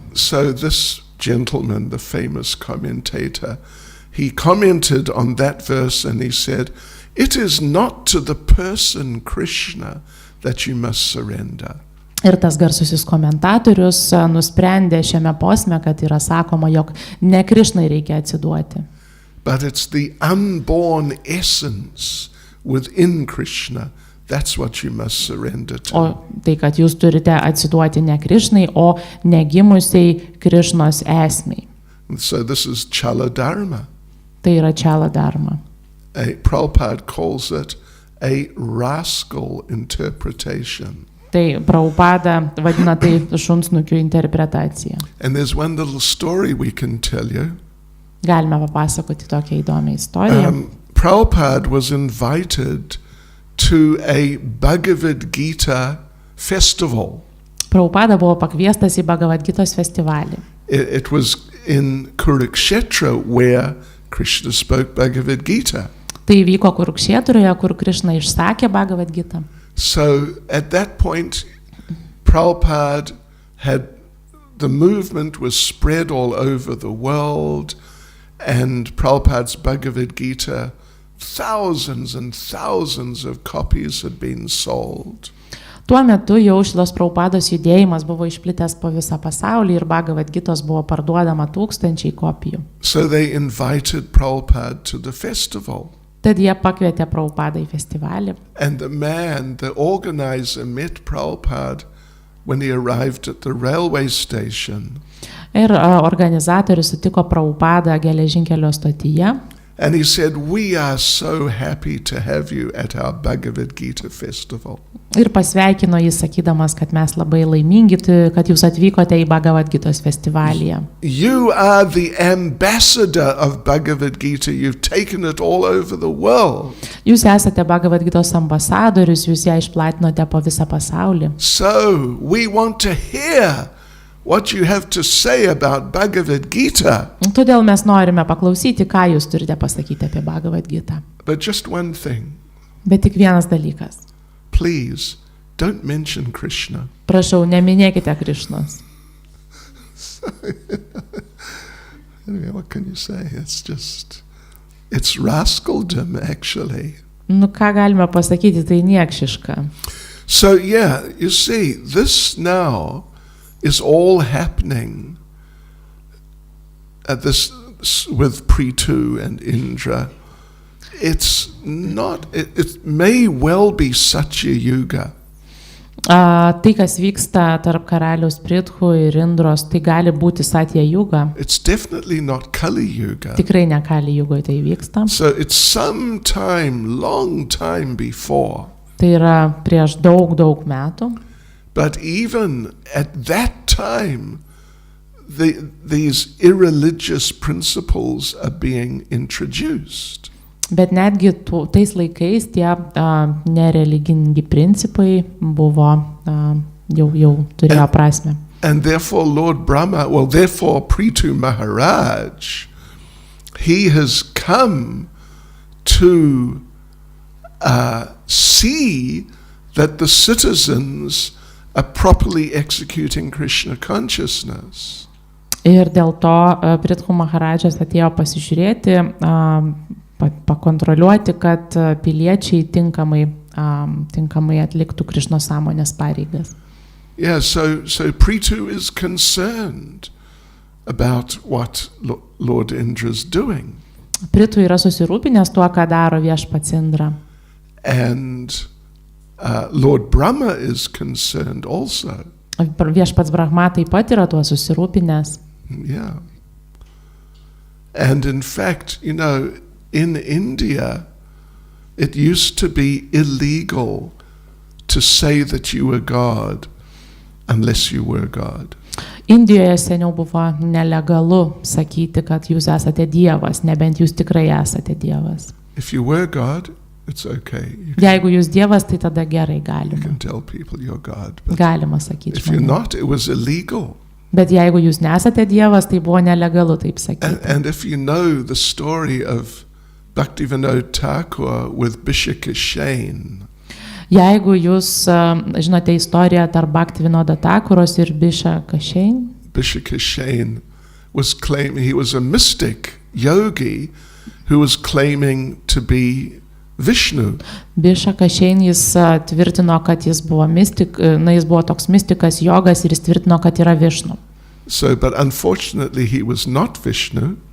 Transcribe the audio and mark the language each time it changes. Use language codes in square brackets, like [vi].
[en] So this gentleman, the famous commentator, he commented on that verse and he said, it is not to the person Krishna that you must surrender. [lt] Ir tas garsusis komentatorius nusprendė šiame posme, kad yra sakoma, jog ne Krišnai reikia atsiduoti. [en] But it's the unborn essence within Krishna, that's what you must surrender to. [lt] O tai, kad jūs turite atsiduoti ne Krišnai, o negimusiai Krišnos esmei. [en] And so this is Chala Dharma. [lt] Tai yra Čala dharma. [en] Prabhupada calls it a rascal interpretation. [lt] Tai Prabhupada vadina tai šunsnukių interpretacija. [en] And there's one little story we can tell you. [lt] Galime papasakoti tokią įdomią istoriją. [en] Prabhupada was invited to a Bhagavad Gita festival. [lt] Prabhupada buvo pakviestas į Bhagavad Gitos festivalį. [en] It was in Kurukshetra where Krishna spoke Bhagavad Gita. [lt] Tai vyko Kurukšėtroje, kur Krišna išsakė Bhagavad Gitą. [en] So at that point, Prabhupada the movement was spread all over the world, and Prabhupada's Bhagavad Gita, thousands and thousands of copies had been sold. [lt] Tuo metu jau šitos Prabhupados judėjimas buvo išplitęs po visą pasaulį ir Bhagavad Gitos buvo parduodama 1000 kopijų. [en] So they invited Prabhupada to the festival. [lt] Tad jie pakvietė Prabhupadą į festivalį. [en] And the organizer met Prabhupada when he arrived at the railway station. [lt] Ir organizatorius sutiko Prabhupadą geležinkelio stotyje. [en] And he said, we are so happy to have you at our Bhagavad Gita festival. [lt] Ir pasveikino jis sakydamas, kad mes labai laimingi, kad jūs atvykote į Bhagavad Gitos festivalį. [en] You are the ambassador of Bhagavad Gita. You've taken it all over the world. [lt] Jūs esate Bhagavad Gitos ambasadorius, jūs ją išplatinote po visą pasaulį. [en] So we want to hear what you have to say about Bhagavad Gita. [lt] Todėl mes norime paklausyti, ką jūs turite pasakyti apie Bhagavad Gitą. [en] But just one thing. [lt] Bet tik vienas dalykas. [en] Please, don't mention Krishna. [lt] Prašau, neminėkite Krišnos. [en] Anyway, what can you say? It's rascaldom, actually. [lt] Nu, ką galime pasakyti, tai niekšiška. [en] So, yeah, you see, this now is all happening at this with Prithu and Indra. It's not, it may well be Satya Yuga. [lt] Tai, kas vyksta tarp karaliaus Prithu ir Indros, tai gali būti Satya Yuga. [en] It's definitely not Kali Yuga. [lt] Tikrai ne Kali Yugoje tai vyksta. [en] So it's some time, long time before. [lt] Tai yra prieš daug metų. [en] But even at that time, these irreligious principles are being introduced. [lt] Bet netgi tais laikais tie nereligingi principai buvo jau turėjo prasmę. [en] And therefore Lord Brahma, therefore Prithu Maharaj, he has come to see that the citizens are properly executing Krishna consciousness. [lt] Ir dėl to Prithu Maharadžas atėjo pasižiūrėti, pakontroliuoti, kad piliečiai tinkamai atliktų Krišnos sąmonės pareigas. [en] Yeah, so Prithu is concerned about what Lord Indra is doing. [lt] Prithu yra susirūpinęs tuo, ką daro viešpats Indra. [en] And Lord Brahma is concerned also. [lt] Viešpats Brahma taip pat yra tuo susirūpinęs. [en] Yeah. And in fact, in India, it used to be illegal to say that you were God unless you were God. [lt] Indijoje seniau buvo nelegalu sakyti, kad jūs esate Dievas, nebent jūs tikrai esate Dievas. [en] If you were God, it's okay. [lt] Jeigu jūs Dievas, tai tada gerai [en] You [lt] galima. [en] can tell people you're God. But [lt] Galima sakyti [en] if you're [lt] žmonėms. [en] not, it was illegal. [lt] Bet jeigu jūs nesate Dievas, tai buvo nelegalu taip sakyti. [en] And if you know the story of Bhaktivinoda Thakur with Bishakashain, [lt] Jeigu jūs žinote istoriją tarp Bhaktivinoda Thakuros ir Bishakashain, [en] Bishakashain was claiming he was a mystic yogi who was claiming to be Vishnu. [lt] Bishakashain jis tvirtino, kad jis buvo jis buvo toks mistikas jogas ir jis tvirtino, kad yra Višnu. [en] So, but unfortunately he was not Vishnu,